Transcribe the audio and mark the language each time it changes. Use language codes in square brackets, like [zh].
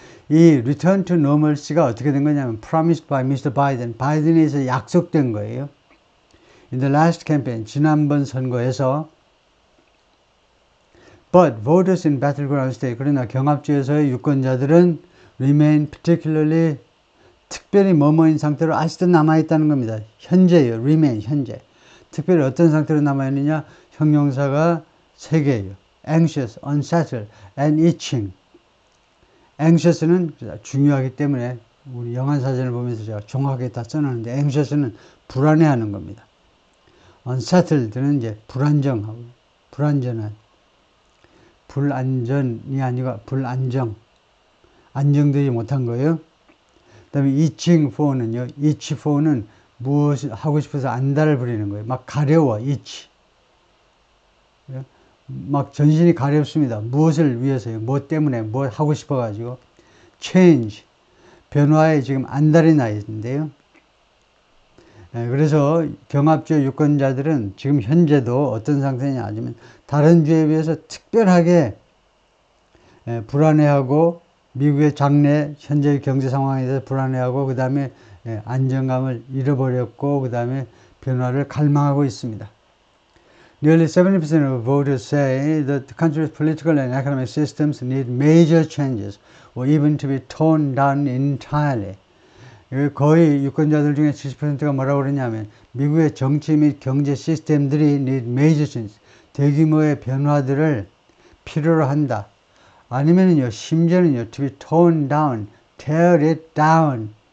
[ko] 이 [en] return to normalcy가 [ko] 어떻게 된 거냐면 [en] promised by Mr. [ko] Biden, 바이든에 의해서 약속된 거예요. [en] In the last campaign, [ko] 지난번 선거에서 [en] But voters in battleground state, [ko] 그러나 경합주에서의 유권자들은 [en] remain particularly, [ko] 특별히 뭐뭐인 상태로 아직도 남아있다는 겁니다. 현재예요. remain, 현재. 특별히 어떤 상태로 남아있느냐? 형용사가 3개예요. [en] anxious, unsettled, and itching. [ko] anxious는 중요하기 때문에 우리 영안사전을 보면서 제가 정확하게 다 써놨는데 anxious는 불안해하는 겁니다. unsettled는 이제 불안정하고 불안전한 불안전이 아니고 안정되지 못한 거예요. 그 다음에 itching for는요. itch for는 무엇을 하고 싶어서 안달을 부리는 거예요. 막 가려워, itch. 막 전신이 가렵습니다. 무엇을 위해서요? 뭐 때문에? 뭐 하고 싶어가지고. change, 변화에 지금 안달이 나 있는데요. 그래서 경합주 유권자들은 지금 현재도 어떤 상태냐 하면 다른 주에 비해서 특별하게 불안해하고 미국의 장래 현재의 경제 상황에 대해서 불안해하고 그 다음에 안정감을 잃어버렸고 그 다음에 변화를 갈망하고 있습니다. [en] Nearly 70% of voters say that the country's political and economic systems need major changes or even to be torn down entirely. [ko] 거의 유권자들 중에 70%가 뭐라고 그러냐면 미국의 정치 및 경제 시스템들이 [en] need major changes, [ko] 대규모의 변화들을 필요로 한다. 아니면요, 심지어는요, [en] to be torn down, tear it down.